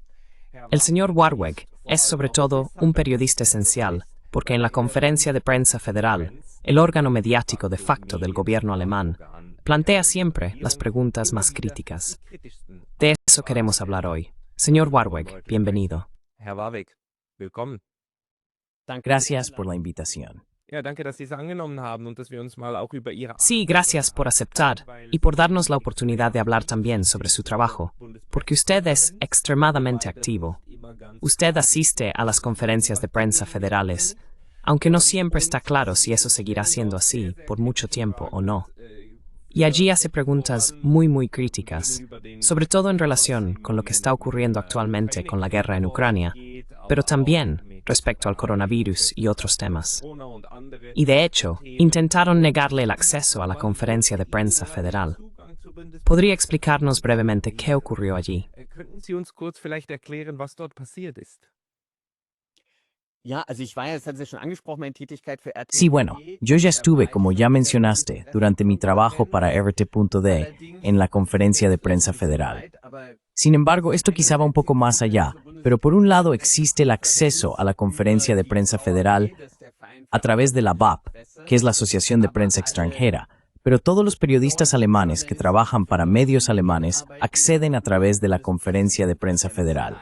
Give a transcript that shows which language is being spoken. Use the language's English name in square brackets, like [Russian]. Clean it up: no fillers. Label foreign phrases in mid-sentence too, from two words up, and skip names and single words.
[Spanish] El señor Warweg es sobre todo un periodista esencial porque en la Conferencia de Prensa Federal, el órgano mediático de facto del gobierno alemán, plantea siempre las preguntas más críticas. De eso queremos hablar hoy. Señor Warweg, bienvenido. [German] Herr Warweg, willkommen. [Spanish] Gracias por la invitación. [German] Ja, danke, dass Sie es angenommen haben und dass wir uns mal auch über Ihre [Spanish] Sí, gracias por aceptar y por darnos la oportunidad de hablar también sobre su trabajo, porque usted es extremadamente activo. Usted asiste a las conferencias de prensa federales, aunque no siempre está claro si eso seguirá siendo así por mucho tiempo o no. Y allí hace preguntas muy críticas, sobre todo en relación con lo que está ocurriendo actualmente con la guerra en Ucrania, pero también respecto al coronavirus y otros temas. Y de hecho, intentaron negarle el acceso a la conferencia de prensa federal. ¿Podría explicarnos brevemente qué ocurrió allí? [German] Könnten Sie uns kurz vielleicht erklären, was dort passiert ist? [Spanish] Sí, bueno, yo ya estuve, como ya mencionaste, durante mi trabajo para RT.D en la Conferencia de Prensa Federal. Sin embargo, esto quizá va un poco más allá, pero por un lado existe el acceso a la Conferencia de Prensa Federal a través de la BAP, que es la Asociación de Prensa Extranjera, pero todos los periodistas alemanes que trabajan para medios alemanes acceden a través de la Conferencia de Prensa Federal.